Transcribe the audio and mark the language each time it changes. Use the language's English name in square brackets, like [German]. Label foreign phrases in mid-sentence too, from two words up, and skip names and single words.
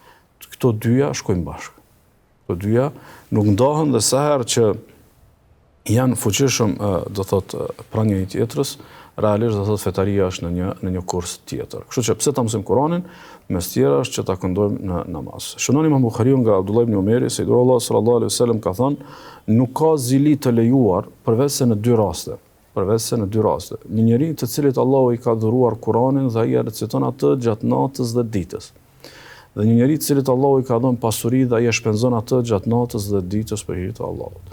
[Albanian] Këto dyja shkojnë bashkë. Këto dyja nuk ndahen dhe sa herë që janë fuqishëm do thot pranë njëri tjetrës, realisht do thot fetaria është në një kurs tjetër. Kështu që pse ta mësojmë Kur'anin, mes tjera është që ta këndojmë në namaz. Shënon Imam Buhariu nga Abdullah ibn Umeri se Rasulullah [Arabic] صلى الله عليه وسلم [Albanian] ka thënë, nuk ka zili të lejuar përveç se në dy raste. Një njeri të cilit Allahu i ka dhuruar Kur'anin dhe ai reciton atë gjatë natës dhe ditës. Dhe një njeri të cilit Allahu i ka dhënë pasuri dhe ai e shpenzon atë gjatë natës dhe ditës për hir të Allahut.